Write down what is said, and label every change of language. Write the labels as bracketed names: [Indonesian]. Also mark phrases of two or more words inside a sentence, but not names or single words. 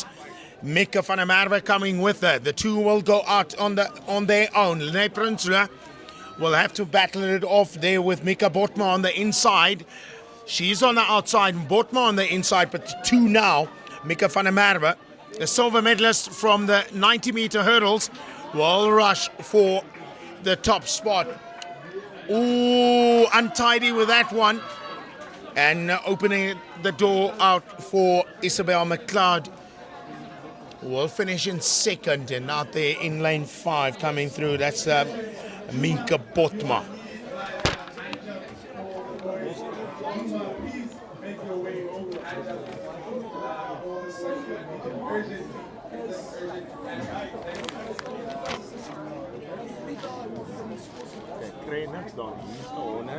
[English] Mika van der Merwe coming with her. The two will go out on their own. Lene Prinsloo will have to battle it off there with Mika Botma on the inside. She's on the outside, Botma on the inside, but the two now, Mika van der Merwe, the silver medalist from the 90-meter hurdles, will rush for the top spot. Ooh, untidy with that one. And opening the door out for Isabel McLeod. Will finish in second, and out there in lane 5 coming through. [Afrikaans] That's Minka Botma. Kry niks daar nie. Hier's 100.